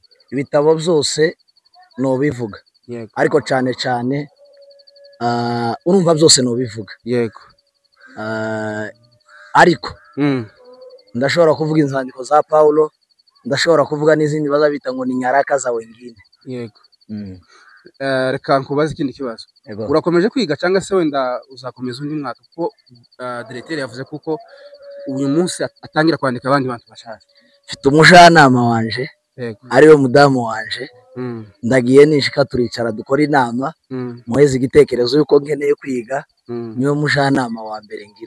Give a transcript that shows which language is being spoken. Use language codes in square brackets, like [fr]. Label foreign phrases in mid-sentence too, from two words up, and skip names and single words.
[rw] Ibitabo byose no bivuga, ariko cyane cyane urumva byose no bivuga. Yego. Ariko ndashobora kuvuga inzandiko za Paulo, ndashobora kuvuga n'izindi bazabita ngo ni [sw] nyaraka za wengine. [rw] Yego. Reka nkubaze ikindi kibazo. Urakomeje kwiga cyangwa se wenda uzakomeza undi mwaka? Kuko directeur yavuze kuko uyu munsi atangira kwandika abandi bantu bashaje. Mfite umujyanama wanje ariwe mudamu wanje, ndagiye nishika turicara dukora inama, muheze igitekerezo yuko nkeneye kwiga, niwe mujyanama wa mbere ngira.